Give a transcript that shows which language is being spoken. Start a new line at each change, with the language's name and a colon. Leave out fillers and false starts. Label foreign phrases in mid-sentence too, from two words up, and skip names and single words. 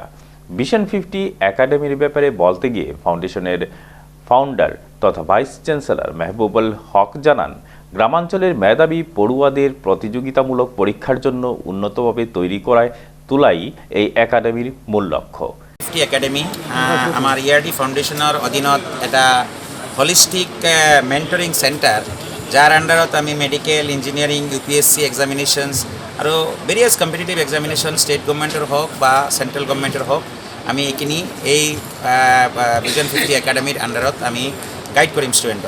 Bangla: ভিশন 50 একাডেমির ব্যাপারে বলতে গিয়ে ফাউন্ডেশনের ফাউন্ডার তথা ভাইস চ্যান্সেলর মেহবুবুল হক জানান, গ্রামাঞ্চলের মেধাবী পড়ুয়াদের প্রতিযোগিতামূলক পরীক্ষার জন্য উন্নতভাবে তৈরি করায় তোলাই এই একাডেমির মূল লক্ষ্য।
Assamese: একাডেমি আমাৰ ERD ফাউণ্ডেশ্যনৰ অধীনত এটা
English: holistic mentoring center,
Assamese: যাৰ আণ্ডাৰত আমি
English: medical, engineering, UPSC examinations
Assamese: আৰু
English: various competitive examination state government
Assamese: হওক বা
English: central government
Assamese: হওক আমি এইখিনি এই ভিজন 50 একাডেমিৰ আণ্ডাৰত আমি গাইড কৰিম ষ্টুডেণ্টক।